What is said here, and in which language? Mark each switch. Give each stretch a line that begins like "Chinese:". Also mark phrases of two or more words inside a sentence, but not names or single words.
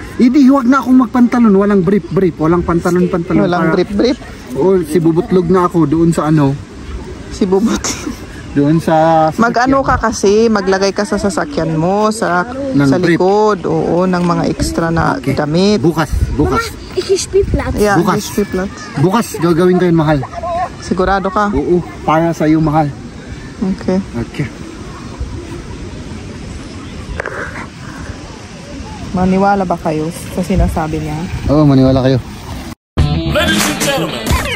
Filipino: Hindi, huwag na akong magpantalon. Walang brief. Walang pantalon. Walang brief. Oo, si bubutlog na ako doon sa ano. Si Bubot. Doon sa sasakyan. Mag-ano ka kasi, maglagay ka sa sasakyan mo, sa likod, oo, ng mga extra na damit. Bukas.
German: Ich Spielplatz.
Filipino: Yeah, Bukas. Spielplatz. Bukas, gagawin ko yun, mahal. Sigurado ka? Oo, para sa iyo, mahal. Okay. Maniwala ba kayo sa sinasabi niya? Oo, maniwala kayo.
English: Ladies and gentlemen,